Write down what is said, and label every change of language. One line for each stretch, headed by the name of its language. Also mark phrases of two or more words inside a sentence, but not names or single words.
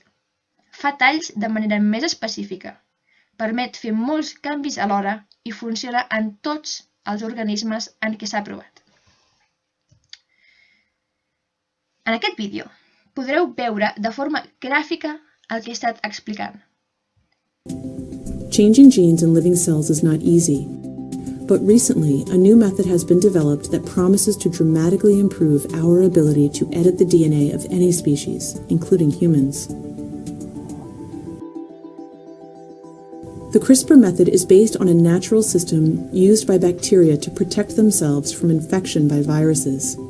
Catalan: Fa talls de manera més específica, permet fer molts canvis alhora i funciona en tots els organismes en què s'ha provat. En aquest vídeo podreu veure de forma gràfica el que he estat explicant.
English: Changing genes in living cells is not easy, but recently a new method has been developed that promises to dramatically improve our ability to edit the DNA of any species, including humans. The CRISPR method is based on a natural system used by bacteria to protect themselves from infection by viruses.